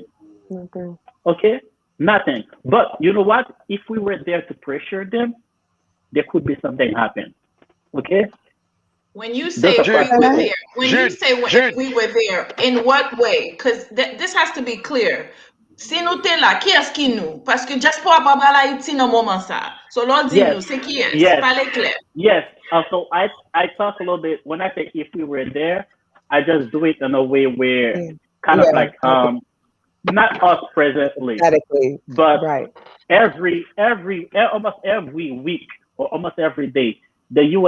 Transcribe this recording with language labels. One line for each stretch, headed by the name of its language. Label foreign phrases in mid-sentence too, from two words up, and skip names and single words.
English: Okay. Okay? Nothing. But you know what? If we were there to pressure them, there could be something happen. Okay? When you Those say are Jude. we were Okay. there, when you Jude. say if Jude. we were there, in what way? Because this has to be clear.
Haitian Creole: Si nou te la, ki es ki nou? Paske diaspora pa bral Haiti nan moman sa. So lò di
English: yes,
Haitian Creole: nou, se ki es?
English: yes,
Haitian Creole: Pale kler.
English: yes. So I talk a little bit when I say if we were there, I just do it in a way where Yeah. kind of Yeah. like not us presently, Aesthetically, but right. almost every week or almost every day, the U.S.